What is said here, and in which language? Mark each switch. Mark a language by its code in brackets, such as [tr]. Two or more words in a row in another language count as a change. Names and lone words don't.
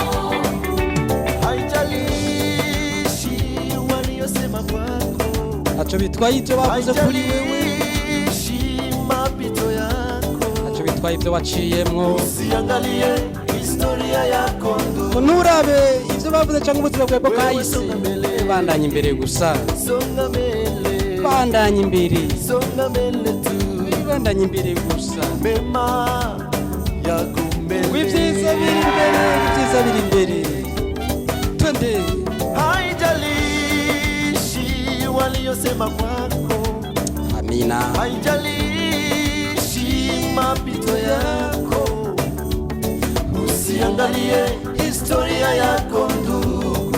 [sw] haijalishi waliyosema kwako [rn] acho bitwaye icyo bavuze kuri wewe [sw] mapito yako [rn] acho byagutwaye ibyo waciyemwo. [sw] Usiangalie historia yako ndugu. [rn] Nurabe ibyo bavuze cyangwa ubuzima bwawe bwahise. Bandanye imbere gusa. [sw] Songa mbele. [rn] Bandanye imbere. [sw] Songa mbele tu. [rn] Bandanye imbere gusa. [sw] Mema yako mbele. [rn] Wibyiza biri imbere, wibyiza biri imbere. [sw] Twende. Haijalishi waliosema kwako. Amina. Haijalishi mapito yako. Usiangalie historia yako ndugu.